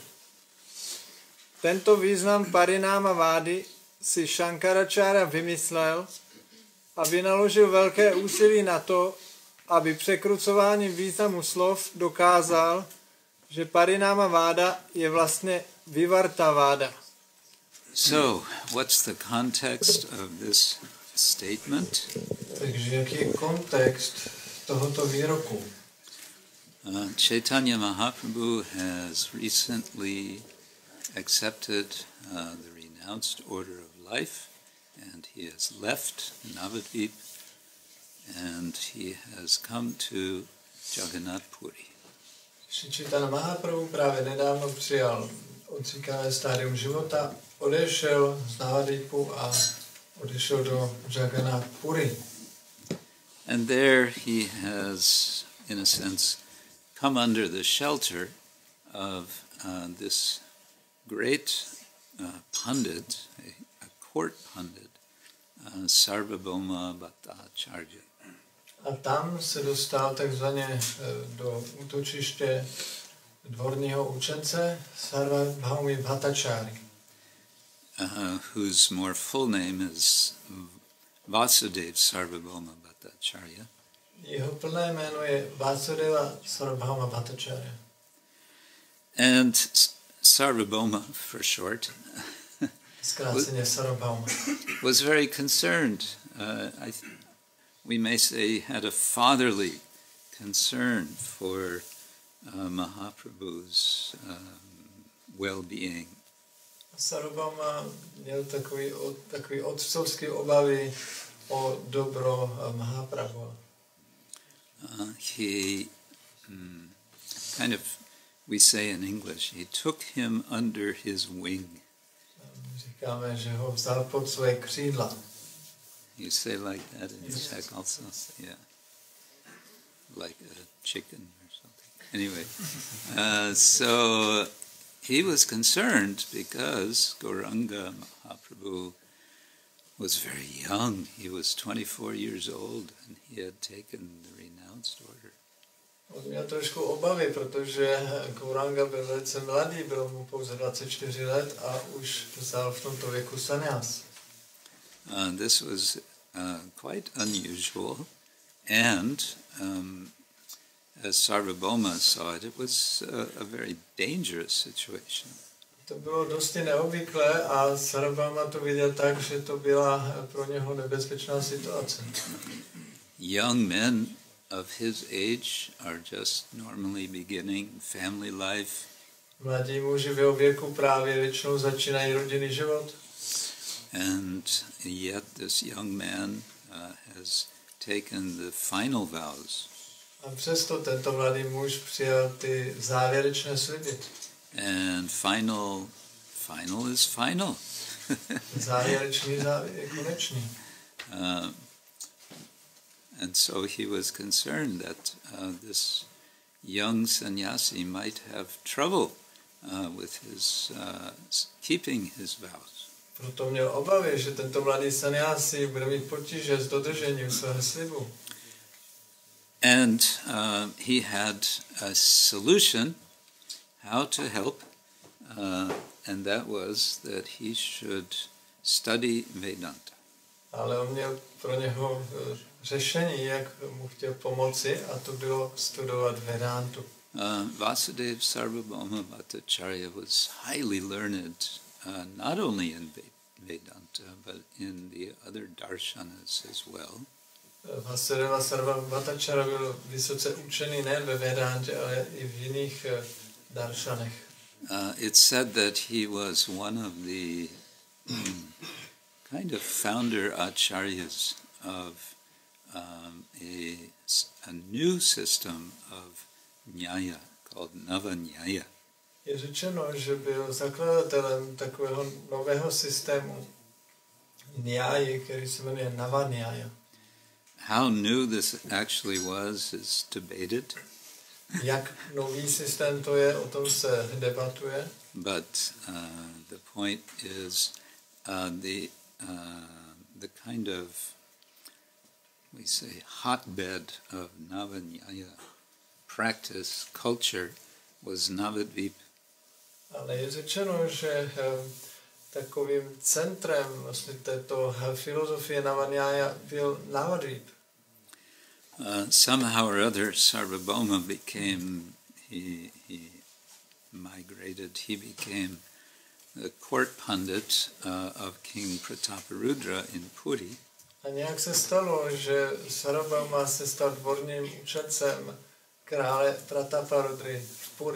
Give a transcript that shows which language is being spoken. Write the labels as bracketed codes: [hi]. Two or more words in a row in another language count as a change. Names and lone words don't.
[cs] Tento význam Parináma Vády si Šankaračárya vymyslel a vynaložil velké úsilí na to, aby překrucováním významu slov dokázal, že Parináma Váda je vlastně Vivartaváda. [en] So, what's the context of this statement? [cs] Takže jaký je kontext tohoto výroku. [en] Chaitanya Mahaprabhu has recently accepted the renounced order of life, and he has left Navadvip, and he has come to Jagannath Puri. [cs] Śrī Caitanya Mahaprabhu právě nedávno přijal odříkané stádium života, odešel z Navadvipu a odešel do Jagannath Puri. [en] And there he has, in a sense, come under the shelter of this great pundit, a court pundit, Sarvabhauma Bhattacharya. [cs] A tam se dostal takzvaně do útočiště dvorního učence Sarvabhaumi Bhattacharya. [en] Whose more full name is Vasudeva Sarvabhauma Bhattacharya. [cs] Jeho plné jméno je Vasudeva Sarvabhauma Bhattacharya. [en] And Sarvabhauma, for short, [cs] Zkráceně Sarvabhauma. [en] Was very concerned. We may say had a fatherly concern for Mahaprabhu's well-being. [cs] Sarvabhauma měl takový otcovský obavy o dobro Mahaprabhu. [en] He kind of, we say in English, he took him under his wing. [cs] Říkáme, že ho vzal pod své křídla. [en] You say like that in Czech also? Yeah. Like a chicken or something. Anyway, so he was concerned because Gauranga Mahaprabhu was very young. He was 24 years old and he had taken the renounced order. [cs] On měl trošku obavy, protože Gauranga byl velice mladý, bylo mu pouze 24 let a už vzal v tomto věku sannyas. [en] This was quite unusual, and as Sarvabhauma saw it, it was a very dangerous situation. [cs] To bylo dosti neobvyklé a Sarvabhauma to viděl tak, že to byla pro něho nebezpečná situace. [en] Young men of his age are just normally beginning family life. [cs] Mladí muži v jeho věku právě většinou začínají rodinný život. [en] And yet this young man has taken the final vows. [cs] A přesto tento mladý muž přijal ty závěrečné sliby. [en] And final is final. [cs] Závěrečný je konečný. [en] And so he was concerned that this young sannyasi might have trouble with his keeping his vows. [cs] Proto měl obavy, že tento mladý sannyasi bude mít potíže s dodržením svého slibu. [en] And he had a solution how to help, and that was that he should study Vedanta. [cs] Ale on měl pro něho řešení, jak mu chtěl pomoci, a to bylo studovat Vedantu. [en] Vasudeva Sarvabhauma Bhattacharya was highly learned, not only in Vedanta, but in the other darshanas as well. [cs] Vasudeva Sarvabhauma Bhattacharya byl vysoce učený nejen ve Vedantě, ale i v jiných darshanech. [en] It's said that he was one of the kind of founder acharyas of a new system of nyaya called Nava Nyaya. [cs] Je řečeno, že byl zakladatelem takového nového systému nyáji, který se jmenuje Nava Nyaya. [en] How new this actually was is debated. [cs] Jak nový systém to je, o tom se debatuje. [en] But the point is the kind of, we say, hotbed of Navanyaya practice, culture, was Navadvip. [cs] Ale je řečeno, že takovým centrem vlastně této filozofie Navanyaya byl Navadvip. [en] Somehow or other, Sarvabhauma became, he migrated, he became the court pundit of King Prataparudra in Puri. [cs] A nějak se stalo, že Sarvabhauma se stal dvorním učencem krále Prataparudry v Puri.